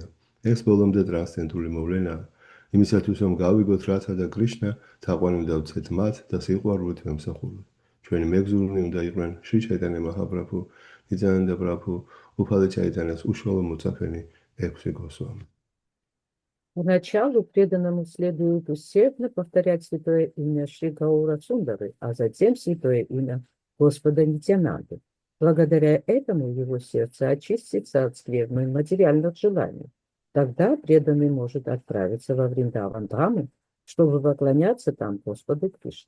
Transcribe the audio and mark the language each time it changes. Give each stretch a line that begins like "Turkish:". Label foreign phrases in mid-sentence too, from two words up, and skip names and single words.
Georgian: ეს ბოლომდე ტრანსცენდენტული მოვლენაა. იმისათვის რომ გავიგოთ რათა და კრიშნა თაყვანი უნდა ვცეთ მათ და სიყვარულით ვემსახუროთ. ჩვენი მეგზურნი უნდა იყვნენ შრი ჩაიტანია მაჰაპრაბჰუ, ნიტიანანდა პრაბჰუ, უფალი ჩაიტანიას უშუალო მოწაფენი 6 გოსვამი.
Russian: Поначалу преданному следует усердно повторять святое имя Шри Гаура Сундары, а затем святое имя Господа Нитьянанды. Благодаря этому его сердце очистится от скверны материальных желаний. Тогда преданный может отправиться во Вриндаван-Дхаму, чтобы поклоняться там Господу Кришне.